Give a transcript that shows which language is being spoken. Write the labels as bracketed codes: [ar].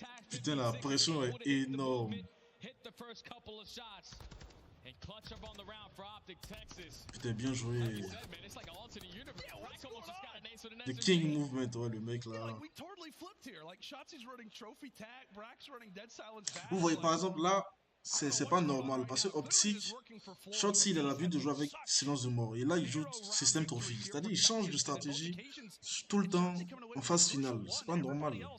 [fr] Putain, la pression est énorme. [en] Hit the first couple of shots. And clutch up on the round for Optic Texas. [fr] Putain, bien joué. [en] It's like an alternate universe. Brack almost just got an ace with an The SMG. king movement, [fr] ouais, le mec là. [en] We totally flipped here. Like Shotzi's running trophy tag, Brack's running dead silence back. [fr] Vous voyez, par exemple, là, c'est pas normal. Parce que Optic, Shotzi, il a l'habitude de jouer avec silence de mort. Et là, il joue système trophy. C'est-à-dire, il change de stratégie tout le temps en phase finale. C'est pas normal.